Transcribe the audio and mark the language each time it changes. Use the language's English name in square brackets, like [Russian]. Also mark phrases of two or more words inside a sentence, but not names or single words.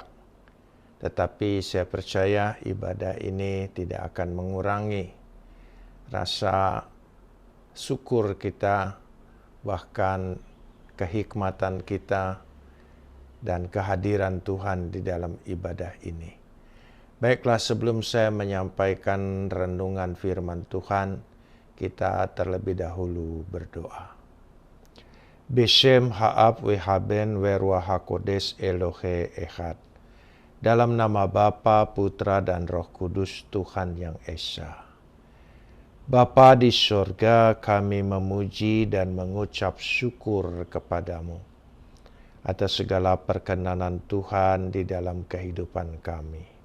[Indonesian] Tetapi saya percaya ibadah ini tidak akan mengurangi rasa syukur kita, bahkan kehikmatan kita dan kehadiran Tuhan di dalam ibadah ini. Baiklah, sebelum saya menyampaikan renungan firman Tuhan, kita terlebih dahulu berdoa. [Hebrew] בשם האב ו הבן ו רוח הקודש אלוהי אחד. [Indonesian] Dalam nama Bapa, Putra, dan Roh Kudus, Tuhan yang Esa. Bapa di surga, kami memuji dan mengucap syukur kepadamu atas segala perkenanan Tuhan di dalam kehidupan kami.